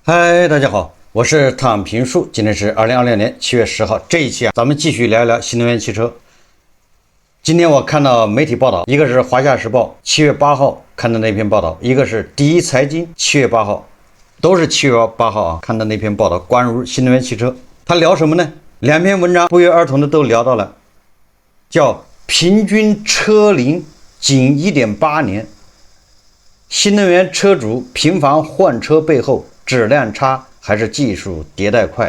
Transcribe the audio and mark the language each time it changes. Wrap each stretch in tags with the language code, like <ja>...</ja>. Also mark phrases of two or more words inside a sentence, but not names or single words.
<zh>嗨，大家好，我是躺平树。今天是2026年7月10号。這一期咱們繼續聊一聊新能源汽車。今天我看到媒體報道，一個是《華夏時報》7月8號看的那篇報道，一個是第一財經7月8號，都是7月8號啊看的那篇報道，關於新能源汽車。他聊什麼呢？兩篇文章不約而同的都聊到了，叫平均車齡僅 1.8 年，新能源車主頻繁換車背後質量差還是技術迭代快？</zh>